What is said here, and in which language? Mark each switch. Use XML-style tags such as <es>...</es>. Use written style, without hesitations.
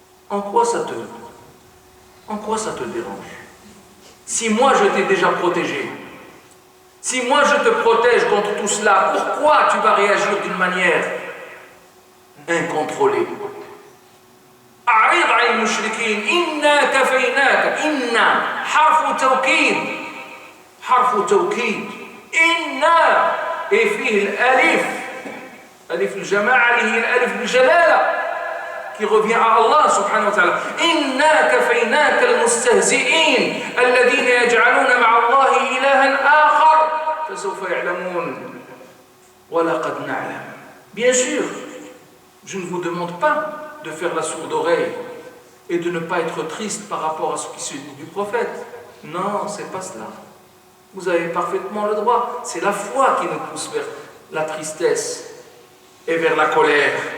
<fr>En quoi ça te dérange? Si moi je t'ai déjà protégé, si moi je te protège contre tout cela, pourquoi tu vas réagir d'une manière incontrôlée?</fr> <ar>أعرض عن المشركين إنا كفيناك. إنا حرف توكيد إنا فيه الألف ألف الجماعة اللي هي الألف بالجلالة</ar> <fr>qui revient à Allah subhanahu wa ta'ala.</fr> <ar>إنا كفيناك المستهزئين الذين يجعلون مع الله إلها آخر فسوف يعلمون ولقد نعلم.</ar> <fr>Bien sûr, je ne vous demande pas de faire la sourde oreille et de ne pas être triste par rapport à ce qui se dit du prophète. Non, c'est pas cela. Vous avez parfaitement le droit. C'est la foi qui nous pousse vers la tristesse et vers la colère.</fr>